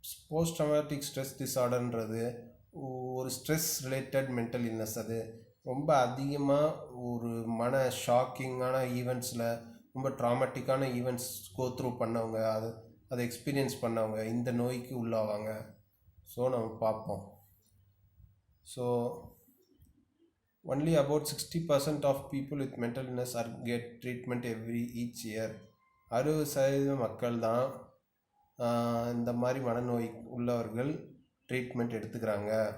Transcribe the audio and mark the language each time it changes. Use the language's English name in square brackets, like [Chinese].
[Tamil] Post dramatic stress டிஸார்டர்ன்றது ஒரு stress related mental illness. அது ரொம்ப அதிகமாக ஒரு ஷாக்கிங்கான ஈவெண்ட்ஸில், ரொம்ப ட்ராமாட்டிக்கான ஈவெண்ட்ஸ் கோத்ரூ பண்ணவங்க, அதை எக்ஸ்பீரியன்ஸ் பண்ணவங்க இந்த நோய்க்கு உள்ளாவாங்க. ஸோ நம்ம பார்ப்போம். [English] So only about 60% of people with mental illness get treatment each year. [Tamil] 60% மக்கள் தான் இந்த மாதிரி மனநோய் உள்ளவர்கள் ட்ரீட்மெண்ட் எடுத்துக்கிறாங்க.